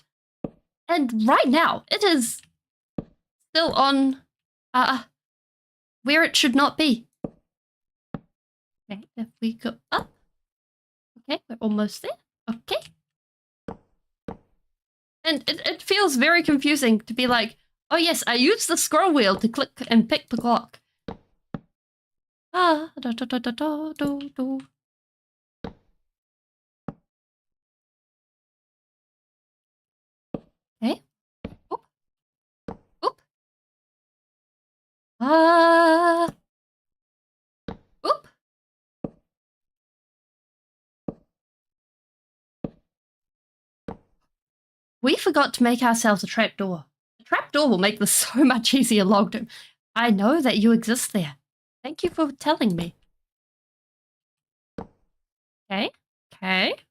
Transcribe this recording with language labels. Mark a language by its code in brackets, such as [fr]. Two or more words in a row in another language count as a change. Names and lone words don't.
[en] And right now, it is still on where it should not be. Okay, if we go up. Okay, we're almost there. Okay. And it feels very confusing to be like, oh yes, I use the scroll wheel to click and pick the clock. Ah, da, da, da, da, da, da, da. Okay. Oop. Oop. Ah. Oop. We forgot to make ourselves a trapdoor. A trapdoor will make this so much easier long term. I know that you exist there. Thank you for telling me. Okay. Okay.